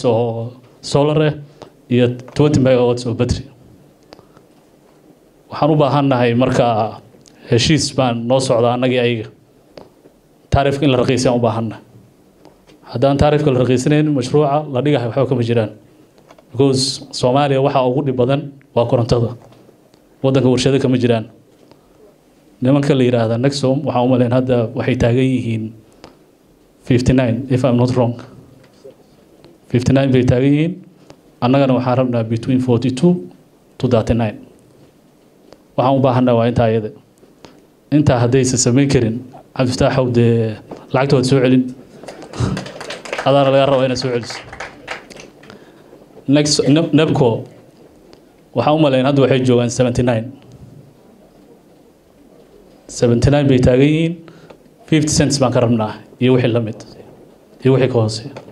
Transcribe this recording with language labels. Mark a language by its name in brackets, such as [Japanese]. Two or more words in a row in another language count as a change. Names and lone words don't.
[Somali] oo solar iyo 20 megawatts oo battery waxaan u baahanahay marka heshiis baan noo socdaa anagii ayaga taariifka in la raqiisan u baahanahay haddaan taariifka la raqiisanayn mashruuca la dhigahay waxba kama jiraan because Soomaaliya waxa ugu dhib badan waa korontada wadanka warshado kama jiraan nimanka la yiraahdo Nexom waxa u maleyn hadda waxay taagan yihiin 59 [English] if I'm not wrong [Somali] 59 bay taagan yihiin annagana waxaan rabnaa [English] between 42 to 39 [Somali] waxaan u baahanaa waa inta ayada inta hadaysa sameyn karin Cabdifataax Hawde lacagtooda soo celin adana laga rabaa inay soo celiso Nebco waxa u maleyn hadda waxay joogan 79 bay taagan yihiin 50 cents baan ka rabnaa iyo wixii la mid iyo wixii ka hooseeya